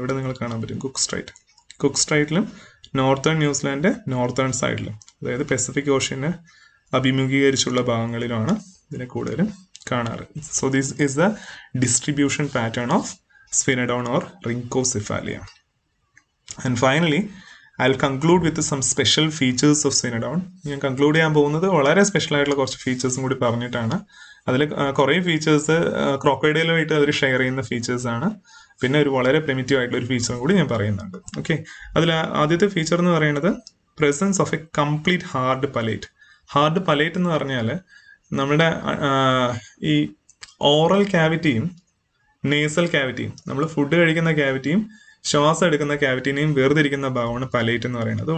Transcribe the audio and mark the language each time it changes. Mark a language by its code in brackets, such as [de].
[ml] ഇവിടെ നിങ്ങൾ കാണാൻ പറ്റും കുക്ക് സ്ട്രൈറ്റിലും നോർത്തേൺ ന്യൂസിലാൻഡ് നോർത്തേൺ സൈഡിലും, അതായത് പെസഫിക് ഓഷ്യനെ അഭിമുഖീകരിച്ചുള്ള ഭാഗങ്ങളിലുമാണ് ഇതിനെ കൂടുതലും കാണാറ്. [en] So this is the distribution pattern of Sphenodon or Rhynchocephalia. And finally I'll conclude with some special features of Sphinodon. [ml] ഞാൻ കൺക്ലൂഡ് ചെയ്യാൻ പോകുന്നത് വളരെ സ്പെഷ്യൽ ആയിട്ടുള്ള കുറച്ച് ഫീച്ചേഴ്സും കൂടി പറഞ്ഞിട്ടാണ്. അതിൽ കുറേ ഫീച്ചേഴ്സ് ക്രോക്കോഡൈലുമായിട്ട് അവർ ഷെയർ ചെയ്യുന്ന ഫീച്ചേഴ്സ് ആണ്. പിന്നെ ഒരു വളരെ പ്രിമിറ്റീവ് ആയിട്ടുള്ള ഒരു ഫീച്ചറും കൂടി ഞാൻ പറയുന്നുണ്ട്. ഓക്കെ, അതിൽ ആദ്യത്തെ ഫീച്ചർ എന്ന് പറയുന്നത് [en] presence of a complete hard palate [ml] എന്ന് പറഞ്ഞാൽ നമ്മുടെ ഈ ഓറൽ ക്യാവിറ്റിയും നേസൽ ക്യാവിറ്റിയും, നമ്മൾ ഫുഡ് കഴിക്കുന്ന ക്യാവിറ്റിയും ശ്വാസം എടുക്കുന്ന ക്യാവിറ്റിനെയും വേർതിരിക്കുന്ന ഭാഗമാണ് പലേറ്റ് എന്ന് പറയുന്നത്.